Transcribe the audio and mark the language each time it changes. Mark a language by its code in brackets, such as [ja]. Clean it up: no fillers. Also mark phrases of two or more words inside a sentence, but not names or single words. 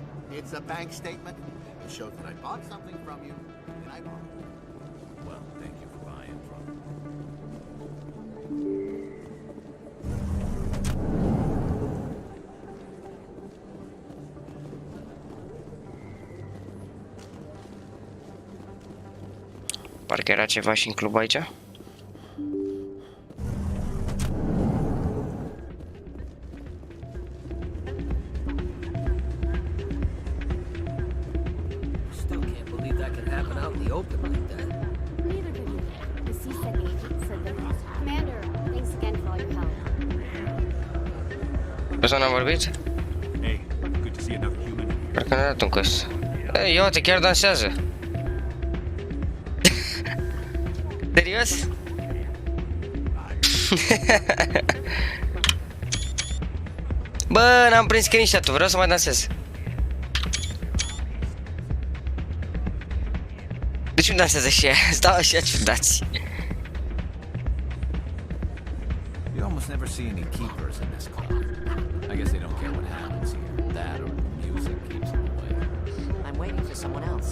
[en] It's a bank statement. It shows that I bought something from you, and I bought it. Well, thank you for buying from me. [ro] Parcă era ceva și în club aici. [en] Still can't believe that could happen out in the open like that. Neither can we. The CSEC agent said that... Commander, thanks again for all your help. [ro] Persoana a vorbit? [en] Hey, good to see another human. [ro] Cred că ne-a dat un căs. Ei, ia uite, chiar dansează. Serios? Bă, n-am prins screenshot-ul, vreau să mai dansez. De ce nu dansează și ea? Stau așa ciudați. [en] You almost never see any keepers in this club. I guess they don't care what happens here. That or the music keeps them away. I'm waiting for someone else.